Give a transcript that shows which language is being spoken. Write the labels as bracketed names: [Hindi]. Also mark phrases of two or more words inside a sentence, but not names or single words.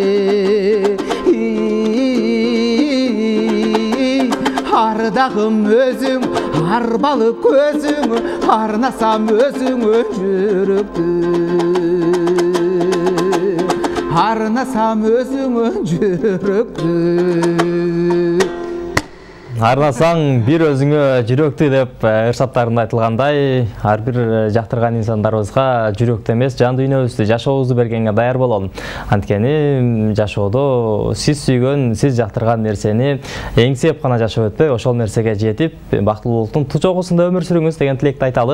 [Kazakh] Ардағым өзің, арбалып өзің, арнасам өзің жүрікті. Арнасам өзің жүрікті. [Kyrgyz] Арнасаң бир өзүңө жүрөктү деп ырсаттарында айтылгандай, ар бир жактырган инсандарыбызга жүрөктү эмес, жан дүйнөбүздү, жашообузду бергенге даяр бололу. Анткени жашоодо сиз сүйгөн, сиз жактырган нерсени эңсеп гана жашап өтпөй, ошол нерсеге жетип, бактылуулуктун ту чогусунда өмүр сүрүңүз деген тилекти айталы.